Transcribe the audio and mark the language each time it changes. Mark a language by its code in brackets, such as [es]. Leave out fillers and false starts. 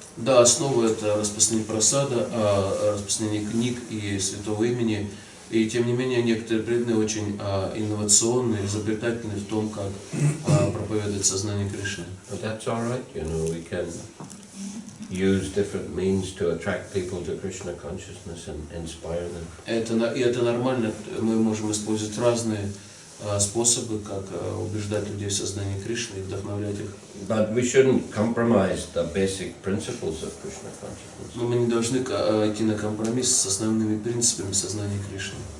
[ru] Да, основа это распространение прасада, распространение книг и святого имени. И тем не менее некоторые преданные очень инновационные, изобретательные в том, как проповедовать сознание Кришны. [en] But that's all right, we can use different means to attract people to Krishna consciousness and inspire them. [ru] Это нормально, мы можем использовать разные способы, как убеждать людей в сознании Кришны и вдохновлять их. [en] But we shouldn't compromise the basic principles of Krishna consciousness. [ru] Но мы не должны идти на компромисс с основными принципами сознания Кришны.